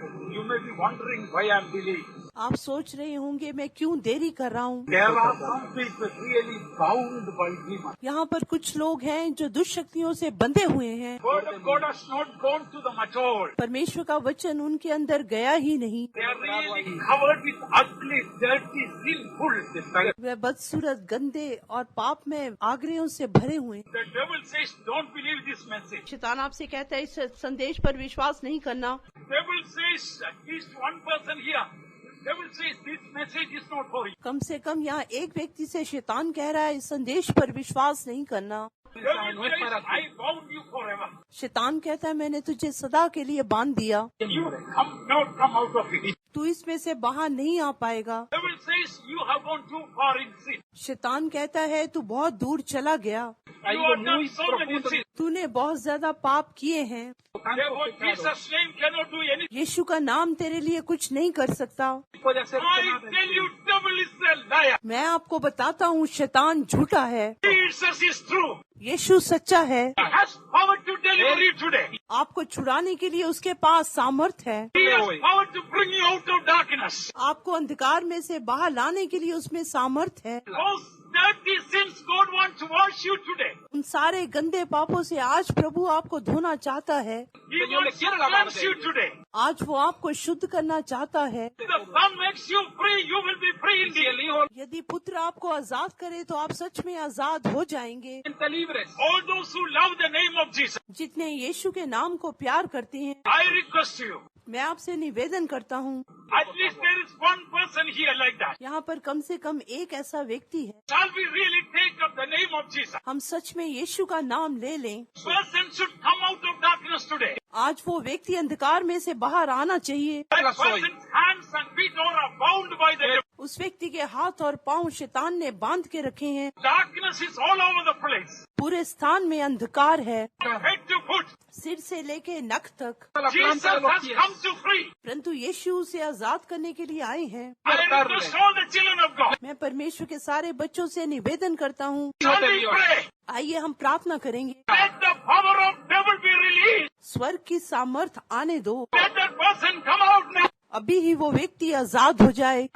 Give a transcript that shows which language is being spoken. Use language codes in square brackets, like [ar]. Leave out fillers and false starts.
[en] You may be wondering why I am delayed. [hi] आप सोच रहे होंगे मैं क्यों देरी कर रहा हूँ। [en] There are some people really bound by demons. [hi] यहाँ पर कुछ लोग हैं जो दुष्शक्तियों से बंधे हुए हैं। [en] Word of God has not gone to them at all. [hi] परमेश्वर का वचन उनके अंदर गया ही नहीं। [en] They are really covered with ugly, dirty, sinful. [hi] वे बदसूरत, गंदे और पाप में आग्रहों से भरे हुए। [en] The devil says, don't believe this message. [hi] शैतान आपसे कहता है इस संदेश पर विश्वास नहीं करना। [en] Devil says, at least one person here. Devil says, this message is not for you. [hi] कम से कम यहाँ एक व्यक्ति से शैतान कह रहा है इस संदेश पर विश्वास नहीं करना। [en] Devil says, I bound you forever. [hi] शैतान कहता है मैंने तुझे सदा के लिए बांध दिया, [en] You not come out of it. [hi] तू इसमें से बाहर नहीं आ पाएगा। [en] Devil says, you have gone too far in sin. [hi] शैतान कहता है तू बहुत दूर चला गया, [en] You have done so many sins. [hi] तूने बहुत ज्यादा पाप किए हैं। [en] Therefore, Jesus' name cannot do anything. [hi] यीशु का नाम तेरे लिए कुछ नहीं कर सकता। [en] I tell you, devil is a liar. [hi] मैं आपको बताता हूँ शैतान झूठा है, [en] Jesus is true. [hi] यीशु सच्चा है। [en] He has power to deliver you today. [hi] आपको छुड़ाने के लिए उसके पास सामर्थ्य है। [en] He has power to bring you out of darkness. [hi] आपको अंधकार में से बाहर लाने के लिए उसमें सामर्थ्य है। [en] Those dirty sins God wants to wash you today. [hi] उन सारे गंदे पापों से आज प्रभु आपको धोना चाहता है। [en] He wants to cleanse you today. [hi] आज वो आपको शुद्ध करना चाहता है। [en] If the Son makes you free, you will be free indeed. [hi] यदि पुत्र आपको आजाद करे तो आप सच में आजाद हो जाएंगे। [en] All those who love the name of Jesus, [hi] जितने यीशु के नाम को प्यार करते हैं, [en] I request you, [hi] मैं आपसे निवेदन करता हूँ, [en] at least there is one person here like that. [hi] यहाँ पर कम से कम एक ऐसा व्यक्ति है। [en] Shall we really take up the name of Jesus? [hi] हम सच में यीशु का नाम ले लें। [en] Person should come out of darkness today. [hi] आज वो व्यक्ति अंधकार में से बाहर आना चाहिए। [en] That person's hands and feet are bound by the devil. [hi] उस व्यक्ति के हाथ और पांव शैतान ने बांध के रखे हैं। [en] Darkness is all over the place. [hi] पूरे स्थान में अंधकार है, [en] From head to foot. [hi] सिर से लेके नख तक। [en] Jesus has come to free. [hi] परंतु यीशु उसे आजाद करने के लिए आए हैं। [en] I request all the children of God. [hi] मैं परमेश्वर के सारे बच्चों से निवेदन करता हूँ, [en] Shall we pray? [hi] आइए हम प्रार्थना करेंगे। [en] Let the power of devil be released. [hi] स्वर्ग की सामर्थ आने दो। [en] Let that person come out now. [hi] अभी ही वो व्यक्ति आजाद हो जाए